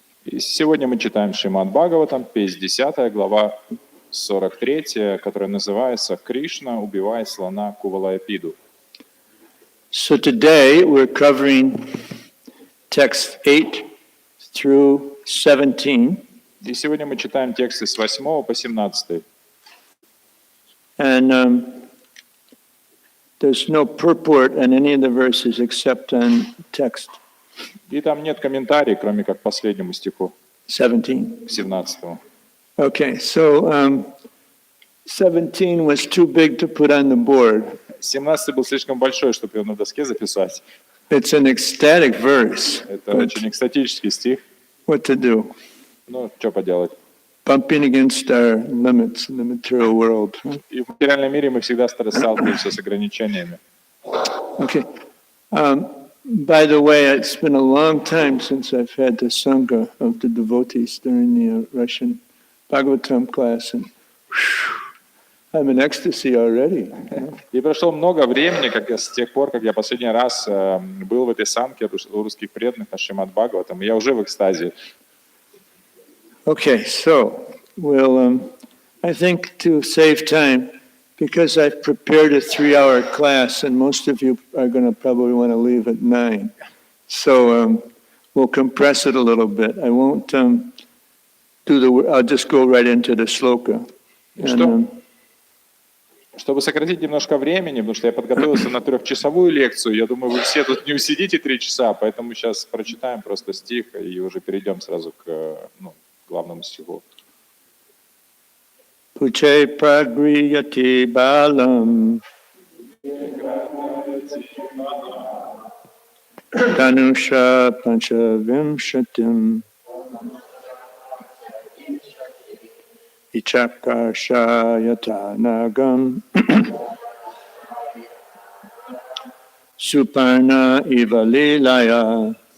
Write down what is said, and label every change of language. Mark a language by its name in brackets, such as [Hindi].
[Russian] И сегодня мы читаем Шримад Бхагаватам, 50 глава, 43, которая называется «Кришна убивает слона Кувалаяпиду». [English] So today we're covering text 8 through 17. [Russian] И сегодня мы читаем тексты с 8 по 17. [English] And there's no purport in any of the verses except on text. [Russian] И там нет комментариев, кроме как последнему стиху. [English] 17. [Russian] 17. [English] Okay, so 17 was too big to put on the board. [Russian] 17 был слишком большой, чтобы его на доске записать. [English] It's an ecstatic verse. [Russian] Это очень экстатический стих. [English] What to do? [Russian] Ну, что поделать? [English] Bumping against our limits in the material world. [Russian] И в материальном мире мы всегда сталкиваемся с ограничениями. [English] Okay. By the way, it's been a long time since I've had the Sangha of the devotees during the Russian Bhagavatam class, and I'm in ecstasy already. [Russian] И прошло много времени, с тех пор, как я последний раз был в этой самке у русских преданных на Шримад Бхагаватам, и я уже в экстазе. [English] Okay, so we'll, I think to save time, because I've prepared a 3-hour class, and most of you are going to probably want to leave at 9. So we'll compress it a little bit. I won't I'll just go right into the sloka. [Russian] Чтобы сократить немножко времени, потому что я подготовился на 3-часовую лекцию, я думаю, вы все тут не усидите 3 часа, поэтому сейчас прочитаем просто стих и уже перейдем сразу к главному стиху. [Sanskrit] Puche pragriyati balam Tanusha panchavimshatim Ichakasha yatanagam Suparna ivalilaya.